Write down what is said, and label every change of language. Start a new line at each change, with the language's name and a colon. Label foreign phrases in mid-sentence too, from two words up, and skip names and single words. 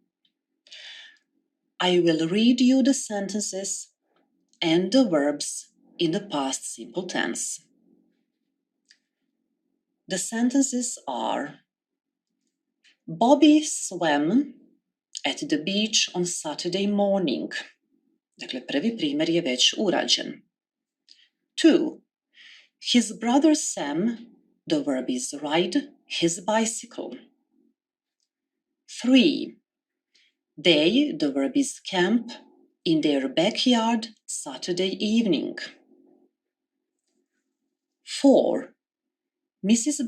English: I will read you the sentences and the verbs in the past simple tense. The sentences are: Bobby swam at the beach on Saturday morning.
Bosnian: Dakle, prvi primjer je već urađen.
English: 2. His brother Sam, the verb is ride, his bicycle. 3. They, the verb is camp, in their backyard Saturday evening. 4. Mrs.